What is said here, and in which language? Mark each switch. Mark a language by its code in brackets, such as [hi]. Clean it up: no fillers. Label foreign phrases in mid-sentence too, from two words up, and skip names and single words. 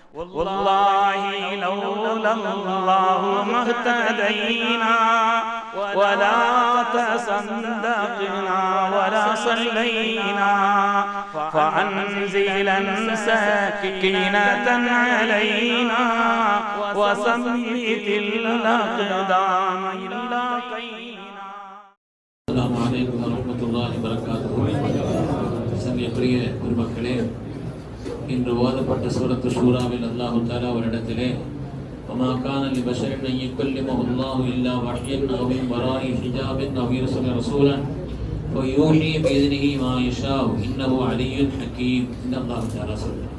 [ar] والله لولا الله ما اهتدينا ولا تصدقنا ولا صلينا فأنزلا سكينة علينا وثبت الأقدام إلا قينا. السلام عليكم ورحمة الله وبركاته. [ta] சங்கைக்குரிய பெருமக்களே, இன்று ஓதப்பட்ட சூரத்து ஷூராவில் [ar] الله تعالى [ta] அவரிடத்திலே [ar] وما كان لبشر أن يكلمه الله إلا وحيا أو من وراء حجاب أو يرسل رسولا فيوحي بإذنه ما يشاء إنه علي حكيم [ta] என்று [ar] الله تعالى [ta] சொல்றார்.